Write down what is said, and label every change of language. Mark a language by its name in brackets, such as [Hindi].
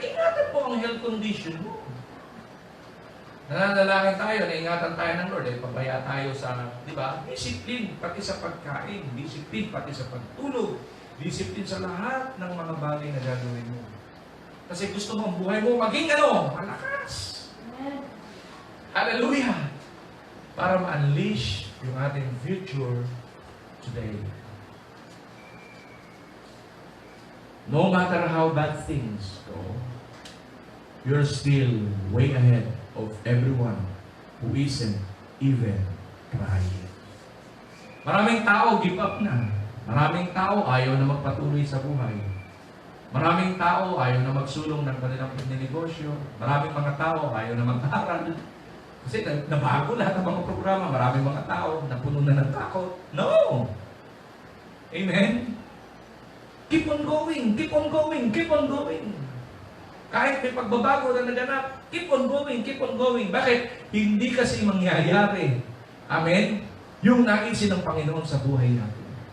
[Filipino] Ingatan mo ang health condition mo. Nananalangin tayo, naingatan tayo ng Lord, pabaya tayo sa, di ba? Discipline, pati sa pagkain, discipline, pati sa pagtulog, discipline sa lahat ng mga bagay na gagawin mo. Kasi gusto mo ang buhay mo maging malakas. Hallelujah! Para ma-unleash yung ating future today. [English] No matter how bad things go, you're still way ahead of everyone who isn't even trying. [Filipino] Maraming tao give up na. Maraming tao ayaw na magpatuloy sa buhay. Maraming tao ayaw na magsulong ng kanilang negosyo. Maraming mga tao ayaw na mag-aral. Kasi nabago lahat ng mga programa. Maraming mga tao na puno na ng takot. [English] No! Amen? Keep on going, keep on going, keep on going. Kahit may pagbabago na naganap, keep on going, keep on going. [Filipino] Bakit? Hindi kasi mangyayari. Amen? Yung naisin ng Panginoon sa buhay natin.